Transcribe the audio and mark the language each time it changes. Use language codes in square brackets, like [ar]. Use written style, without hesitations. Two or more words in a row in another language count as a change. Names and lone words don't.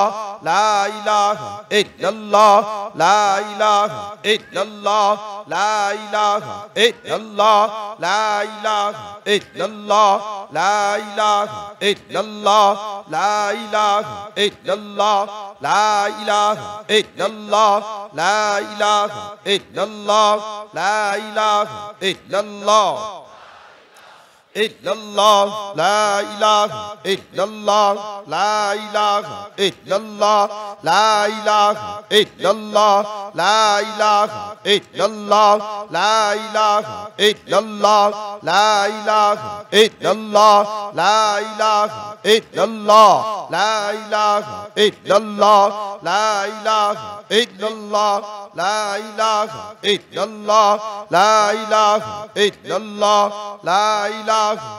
[ar] لا إله إلا الله، لا إله إلا الله، لا إله إلا الله، لا إله إلا الله، لا إله إلا الله، لا إله إلا الله، لا إله إلا الله، لا إله إلا الله، لا إله إلا الله, إلا الله لا إله إلا الله لا إله إلا الله لا إله إلا الله لا إله إلا الله لا إله إلا الله لا إله إلا الله لا إله إلا الله لا إله إلا الله لا إله إلا الله لا إله إلا الله لا إله إلا الله لا إله